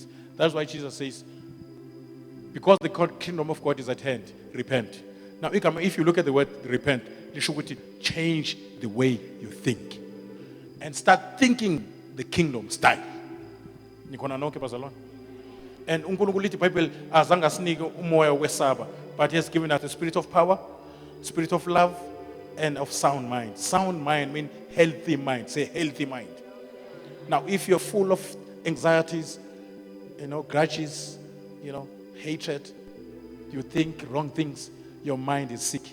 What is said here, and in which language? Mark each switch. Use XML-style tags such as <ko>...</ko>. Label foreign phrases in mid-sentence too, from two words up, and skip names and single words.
<en>That's why Jesus says, because the kingdom of God is at hand, repent. Now, if you look at the word repent, it should change the way you think. And start thinking the kingdom style.</en> <ss>And uNkulunkulu lithi iBhayibheli azange asinike umoya wesaba,</ss> <en>but he has given us the spirit of power, spirit of love, and of sound mind. Sound mind means healthy mind. Say healthy mind. Now, if you're full of anxieties, grudges, hatred, you think wrong things, your mind is sick.</en>